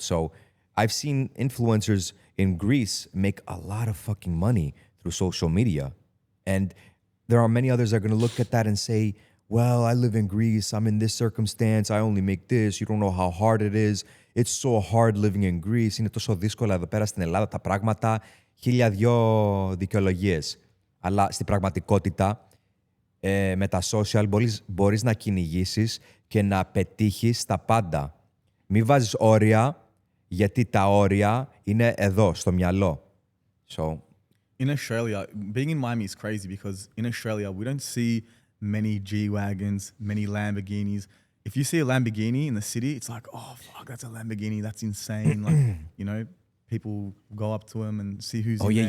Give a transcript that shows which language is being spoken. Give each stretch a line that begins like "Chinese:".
English: So I've seen influencers in Greece make a lot of fucking money through social media. And there are many others that are going to look at that and say, well, I live in Greece. I'm in this circumstance. I only make this. You don't know how hard it is. It's so hard living in Greece.
Greek: Είναι τόσο δύσκολα εδώ πέρα στην Ελλάδα τα πράγματα. 1002 δικαιολογίες. Αλλά στην πραγματικότητα, με τα social μπορείς να κυνηγήσεις και να πετύχεις τα πάντα. Μη βάζεις όρια, γιατί τα όρια είναι εδώ, στο μυαλό.
English: So, in Australia, being in Miami is crazy because in Australia, we don't see many G-Wagons, many Lamborghinis. If you see a Lamborghini in the city, it's like, oh, fuck, that's a Lamborghini. That's insane. Like, you know, people go up to them and see who's in yeah, there